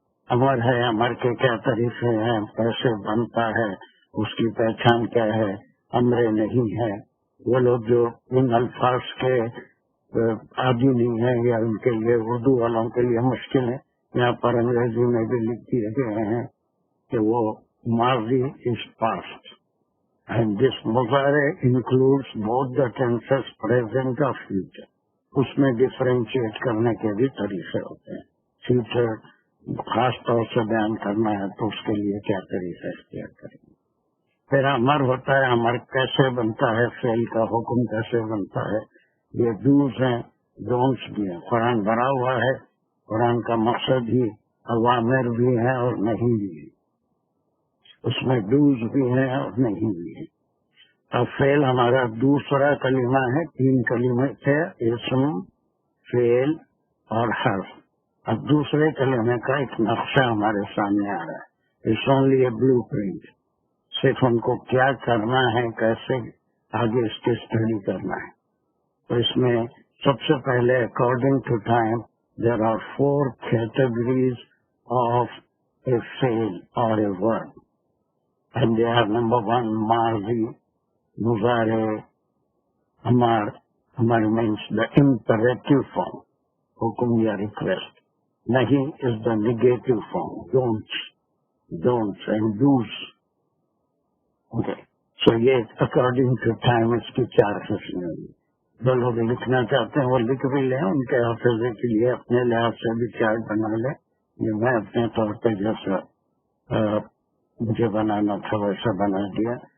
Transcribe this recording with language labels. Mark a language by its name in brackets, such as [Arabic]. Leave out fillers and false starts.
[Urdu] امر ہے، امر کے کیا طریقے ہیں، کیسے بنتا ہے، اس کی پہچان کیا ہے، امر نہیں ہے. وہ لوگ جو ان الفاظ کے عادی نہیں ہیں یا ان کے لیے اردو والوں کے لیے مشکل ہے، یہاں پر انگریزی میں بھی لکھ دیے گئے ہیں کہ وہ ماضی از پاسٹ. [English] And this مظاہرے includes both the tenses present اور future. [Urdu] اس میں ڈفرینشیٹ کرنے کے بھی طریقے ہوتے ہیں. فیوچر خاص طور سے بیان کرنا ہے تو اس کے لیے کیا طریقہ اختیار کریں گے. پھر امر ہوتا ہے، امر کیسے بنتا ہے، فعل کا حکم کیسے بنتا ہے. یہ ڈوز ہیں، ڈونٹس بھی ہیں. قرآن بھرا ہوا ہے، قرآن کا مقصد ہی اوامر بھی ہے اور نہیں بھی ہے. اس میں ڈوز بھی ہیں اور نہیں بھی ہے. اب فعل ہمارا دوسرا کلمہ ہے، 3 کلمے تھے، اسم، فعل اور حرف. اب دوسرے کلمے کا ایک نقشہ ہمارے سامنے آ رہا ہے. It's only a blue print. صرف ہم کو کیا کرنا ہے، کیسے آگے اس کی اسٹڈی کرنا ہے. [English] تو اس میں سب سے پہلے according to time there are 4 categories of a فعل اور a verb. And they are number 1, ماضی، مضارع. Amar means the imperative form, حکم یا ریکویسٹ. نہیں is the negative form, don'ts and do's. Okay. [Urdu] So یہ according to time اس کی 4 قسمیں ہیں. جو لوگ لکھنا چاہتے ہیں وہ لکھ بھی لیں، ان کے حافظے کے لیے اپنے لحاظ سے بھی چارٹ بنا لیں. یہ میں اپنے طور پہ جیسا مجھے بنانا تھا ویسا بنا دیا.